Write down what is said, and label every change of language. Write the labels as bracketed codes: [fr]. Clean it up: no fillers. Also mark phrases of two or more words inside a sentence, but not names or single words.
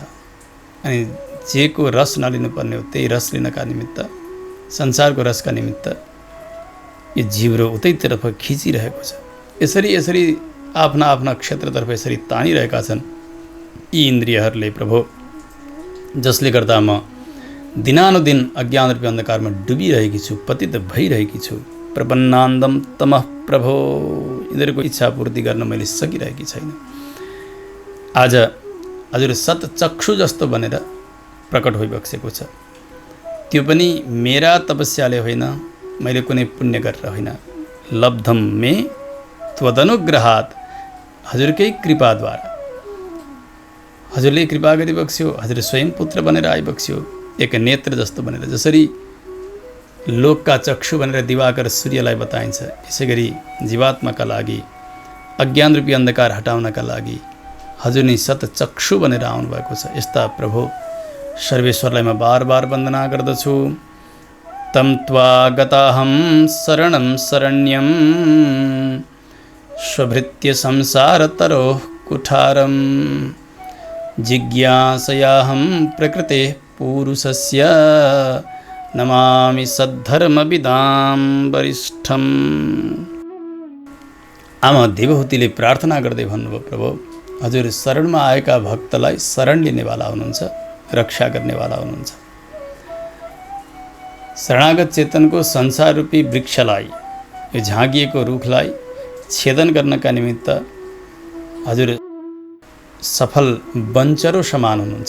[ne] अनि जेको रस नलिनुपर्ने हो त्यही रस लिनका निमित्त, संसारको रसका निमित्त यो जीवरो उतैतर्फ खिचिरहेको छ। यसरी यसरी आफ्ना आफ्ना क्षेत्रतर्फ यसरी तानिरहेका छन् यी इन्द्रियहरूले प्रभु, जसले गर्दा म दिनानुदिन अज्ञान रूपी अन्धकारमा डुबिरहेकी छु, पतित भइरहेकी छु। [sa] प्रपन्नान्दम तमः प्रभो। [ne] यिनीहरूको इच्छा पूर्ति गर्न मैले सकिरहेकी छैन। आज हजुर सतचक्षु जस्तो बनेर प्रकट भइबक्सेको छ। त्यो पनि मेरा तपस्याले होइन, मैले कुनै पुण्य गरेर होइन। [sa] लब्धम मे त्वदनुग्रहात्, [ne] हजुरकै कृपाद्वारा। हजुरले कृपा गरिबक्स्यो। हजुर स्वयं पुत्र बनेर आइबक्स्यो, एक नेत्र जस्तो बनेर। जसरी लोकका चक्षु भनेर दिवाकर सूर्यलाई बताइन्छ, यसै गरी जीवात्माका लागि अज्ञान रूपी अन्धकार हटाउनका लागि हजुर नै सतचक्षु बनेर आउनुभएको छ। यस्ता प्रभु सर्वेश्वरलाई म बार बार वन्दना गर्दछु। [sa] तम त्वा गताहं शरणं शरण्यं स्वभृत्य संसारतरोः कुठारं जिज्ञासयाहं प्रकृते पुरुषस्य नमामि सद्धर्मविदां वरिष्ठम्। [ne] आमा देवहूतिले प्रार्थना गर्दै भन्नुभयो, प्रभु हजुर शरणमा आएका भक्तलाई शरण लिनेवाला हुनुहुन्छ, रक्षा गर्नेवाला हुनुहुन्छ। शरणागत चेतनको संसार रूपी वृक्षलाई, यो झाँगिएको रुखलाई छेदन गर्नका निमित्त हजुर सफल बन्चरो समान हुनुहुन्छ।